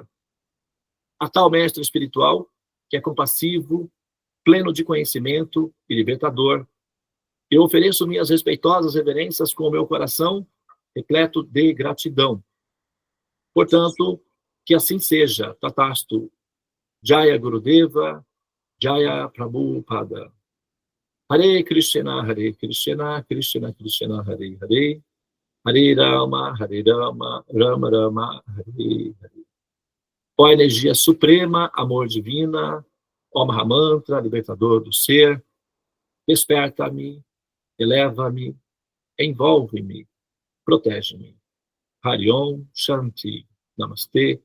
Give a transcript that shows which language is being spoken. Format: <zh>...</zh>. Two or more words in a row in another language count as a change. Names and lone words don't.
<pt>A tal mestre espiritual, que é compassivo, pleno de conhecimento e libertador, eu ofereço minhas respeitosas reverências com o meu coração repleto de gratidão. Portanto, que assim seja.</pt> <sa>Tatastu. Jaya Gurudeva, Jaya Prabhupada. Hare Krishna, Krishna Krishna, Hare Hare. Hare Rama, Rama Rama, Hare Hare.</sa> <pt>Ó energia suprema, amor divina, ó Mahamantra, libertador do ser, desperta-me, eleva-me, envolve-me, protege-me.</pt> <sa>Hariom Shanti. Namastê.</sa>